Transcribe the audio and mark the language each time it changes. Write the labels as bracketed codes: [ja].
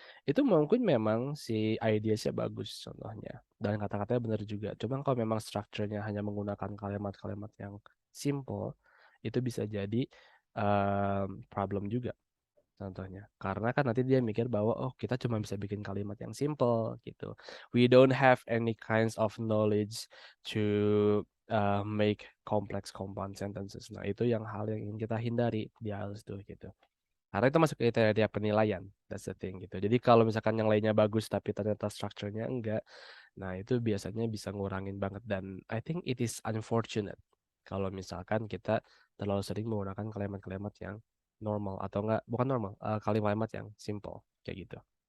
[id] Itu mungkin memang si ideasnya bagus contohnya dan kata-katanya benar juga. Cuma kalau memang structure-nya hanya menggunakan kalimat-kalimat yang simple, itu bisa jadi problem juga contohnya. Karena kan nanti dia mikir bahwa oh kita cuma bisa bikin kalimat yang simple gitu. [en] We don't have any kinds of knowledge to make complex compound sentences. [id] Nah, itu yang hal yang ingin kita hindari di IELTS tuh gitu. Karena itu masuk kriteria penilaian. That's the thing gitu. Jadi kalau misalkan yang lainnya bagus tapi ternyata structure-nya enggak, nah itu biasanya bisa ngurangin banget dan I think it is unfortunate kalau misalkan kita terlalu sering menggunakan kalimat-kalimat yang normal atau enggak bukan normal, kalimat yang simple kayak gitu.